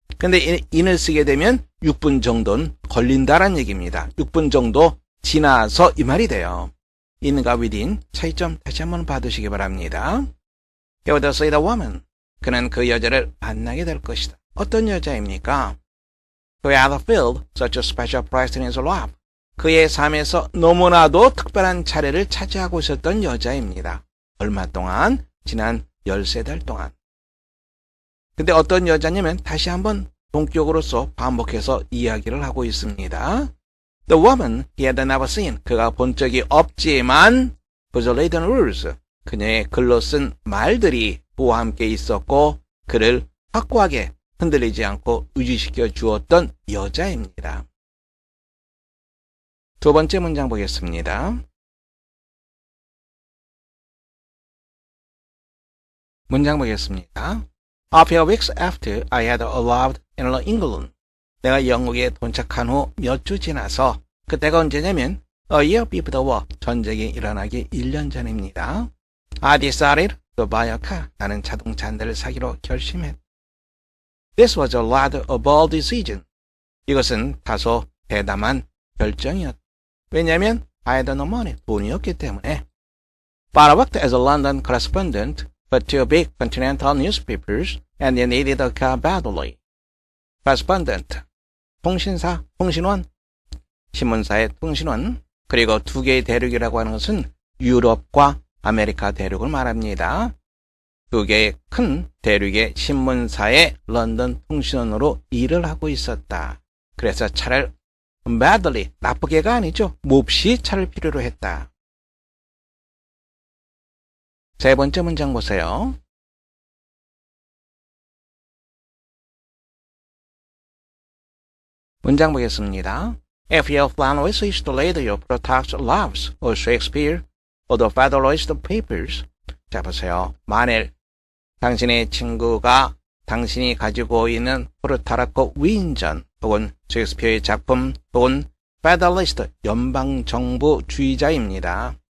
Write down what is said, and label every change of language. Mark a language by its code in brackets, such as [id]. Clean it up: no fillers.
[ko] 근데 in을 쓰게 되면 6분 정도는 걸린다란 얘기입니다. 6분 정도 지나서 이 말이 돼요. in과 within 차이점 다시 한번 봐두시기 바랍니다. [en] He would see the woman. [ko] 그는 그 여자를 만나게 될 것이다. 어떤 여자입니까? [en] Who had filled such a special place in his life. [ko] 그의 삶에서 너무나도 특별한 차례를 차지하고 있었던 여자입니다. 얼마 동안? 지난 13달 동안. 근데 어떤 여자냐면 다시 한번 동격으로서 반복해서 이야기를 하고 있습니다. [en] The woman he had never seen. [ko] 그가 본 적이 없지만 [en] was written words. [ko] 그녀의 글로 쓴 말들이 그와 함께 있었고 그를 확고하게 흔들리지 않고 유지시켜 주었던 여자입니다. 두 번째 문장 보겠습니다. 문장 보겠습니다. [en] A few weeks after I had arrived in England. [ko] 내가 영국에 도착한 후 몇 주 지나서 그때가 언제냐면 [en] A year before the war. [ko] 전쟁이 일어나기 1년 전입니다. [en] I decided to buy a car. [ko] 나는 자동차 한 대를 사기로 결심했다. [en] This was a rather a bold decision. [ko] 이것은 다소 대담한 결정이었다. 왜냐하면 [en] I had no money. [ko] 돈이 없기 때문에. [en] But I worked as a London correspondent for two big continental newspapers and they needed a car badly. [ko] Correspondent, 통신사, 통신원, 신문사의 통신원, 그리고 두 개의 대륙이라고 하는 것은 유럽과 아메리카 대륙을 말합니다. 두 개의 큰 대륙의 신문사의 런던 통신원으로 일을 하고 있었다. 그래서 차를 badly, 나쁘게가 아니죠. 몹시 차를 필요로 했다. 세 번째 문장 보세요. 문장 보겠습니다. [en] If your friend wishes to read your Plutarch's Lives or Shakespeare or the Federalist Papers. [ko] 자, 보세요. 만일 당신의 친구가 당신이 가지고 있는 프루타르크 위인전 혹은 셰익스피어의 작품 혹은 페더리스트 연방정부주의자입니다.